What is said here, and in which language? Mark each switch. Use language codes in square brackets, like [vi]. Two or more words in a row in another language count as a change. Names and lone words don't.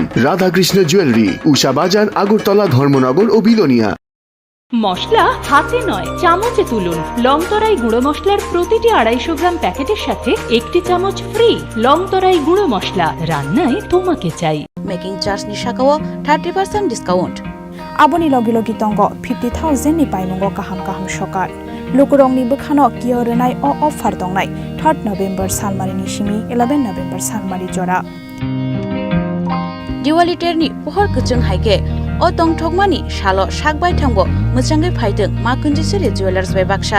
[bn] রাধাকৃষ্ণ জুয়েলারি, উষা বাজার, আগরতলা, ধর্মনগর ও বিলোনিয়া। মশলা হাতে নয় চামচে তুলুন। লংতরাই গুঁড়ো মশলার প্রতিটি 250 গ্রাম প্যাকেটের সাথে 1টি চামচ ফ্রি। লংতরাই গুঁড়ো মশলা, রান্নায় তোমাকে চাই। [en] making charge [trp] ni sakao 30% discount. Aboni logi logi tongo 50,000 ni paimungo kaham kaham sokar. Lukurongni bukhano kiyorenai o offer dongnai 3rd November salmari ni simi 11 November salmari jora. Diwali terni pohor kuchung haike o tongthokmani shalo sakbai thangbo muchangai phaideng Ma Kunjeshwari Jewelers by Baksha.